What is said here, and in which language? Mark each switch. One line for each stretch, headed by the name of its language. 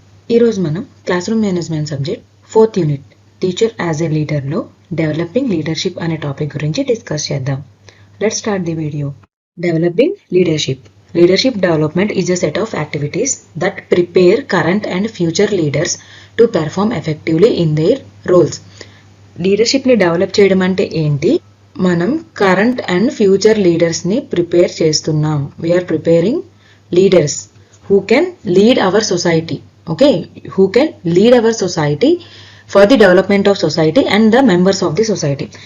Telugu: ఈరోజు మనం class room management subject 4th unit teacher as a లీడర్లో developing leadership అనే topic గురించి డిస్కస్ చేద్దాం.
English: Let's start the video. Developing leadership. Leadership development is a set of activities that prepare current and future leaders to perform effectively in their roles.
Telugu: లీడర్షిప్ని develop చేయడం అంటే ఏంటి? మనం current and future లీడర్స్ని prepare చేస్తున్నాం.
English: We are preparing leaders who can lead our society. Okay, who can lead our society for the development of society and the members of the society.